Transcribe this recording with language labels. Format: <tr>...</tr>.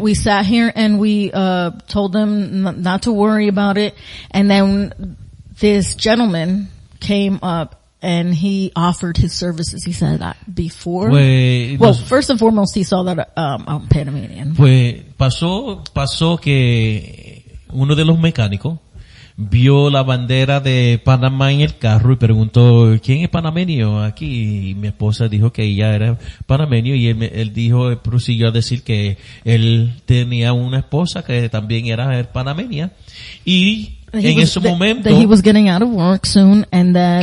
<en>we sat here and we, told them not to worry about it. And then this gentleman came up and he offered his services. He said that before.</en> <es>Pues,</es> <en>Well,</en> <es>nos-</es> <en>first and foremost, he saw that, I'm Panamanian.</en> <es>Pues pasó que uno de los mecánicos vio la bandera de Panamá en el carro y preguntó, ¿quién es panameño aquí? Y mi esposa dijo que ella era panameño y él prosiguió a decir que él tenía una esposa que también era panameña y en ese momento</es> <en>that he was getting out of work soon and that</en>